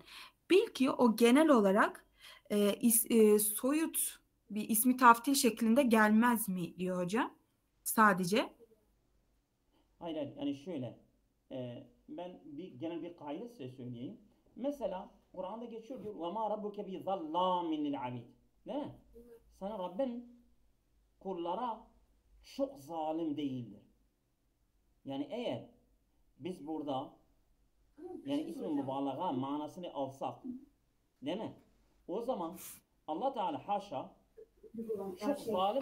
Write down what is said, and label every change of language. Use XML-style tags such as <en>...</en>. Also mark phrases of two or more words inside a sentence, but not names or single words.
<tr>Bil ki o genel olarak soyut bir ismi taftil şeklinde gelmez mi diyor hocam. Sadece. Hayır yani şöyle ben genel bir kaide size söyleyeyim. Mesela Kur'an'da geçiyor diyor</tr> <ar>وَمَا رَبُّكَ بِظَلَّامٍ لِلْعَبِيدِ</ar> <tr>değil mi? Sana Rabbin kullara çok zalim değildir. Yani eğer biz burada yani ismi mübalağa manasını alsak değil mi? O zaman Allah Teala haşa çok zalim</tr>